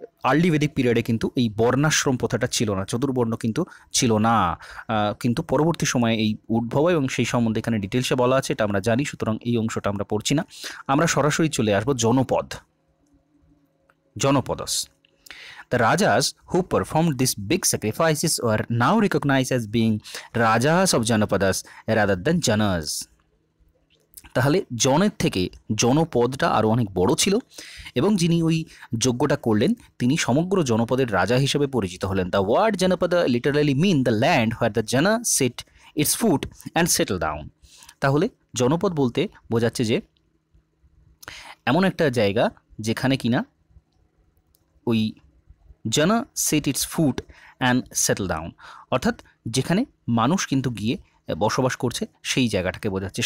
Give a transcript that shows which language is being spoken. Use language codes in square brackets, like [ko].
[bn] Early বেদিক পিরিয়ডে কিন্তু এই বর্ণাশ্রম প্রথাটা ছিল না, চতুর্বর্ণ কিন্তু ছিল না, কিন্তু পরবর্তী সময়ে এই উদ্ভব এবং সেই সম্বন্ধে এখানে ডিটেলসে বলা আছে, এটা আমরা জানি। সুতরাং এই অংশটা আমরা পড়ছি না, আমরা সরাসরি চলে আসবো জনপদস। [en] The rajas who performed these big sacrifices were now recognized as being rajas of Janapadas rather than Janas. [bn] তাহলে জনের থেকে জনপদটা আরও অনেক বড় ছিল এবং যিনি ওই যজ্ঞটা করলেন তিনি সমগ্র জনপদের রাজা হিসেবে পরিচিত হলেন। [en] The word janapada literally mean the land where the jana set its foot and settle down. [bn] তাহলে জনপদ বলতে বোঝাচ্ছে যে এমন একটা জায়গা যেখানে কিনা ওই জানা [en] set its foot and settle down, [bn] অর্থাৎ যেখানে মানুষ কিন্তু গিয়ে বসবাস করছে সেই জায়গাটাকে বোঝাচ্ছে।